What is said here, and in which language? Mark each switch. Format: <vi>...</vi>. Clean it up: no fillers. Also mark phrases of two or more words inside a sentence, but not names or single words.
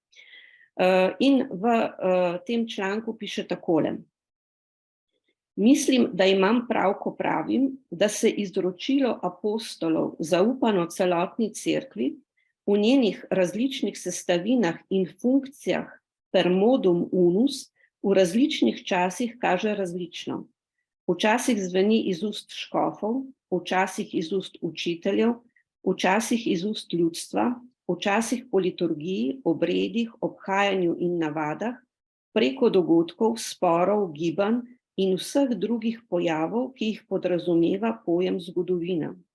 <sl>In v tem članku piše takole: mislim, da imam prav, ko pravim, da se izročilo apostolov zaupano celotni cerkvi v njenih različnih sestavinah in funkcijah</sl> <la>per modum unus</la> <sl>v različnih časih kaže različno. Včasih zveni iz ust škofov, včasih iz ust učiteljev, včasih iz ust ljudstva, včasih po liturgiji, obredih, obhajanju in navadah, preko dogodkov, sporov, gibanj in vseh drugih pojavov, ki jih podrazumeva pojem zgodovina.</sl>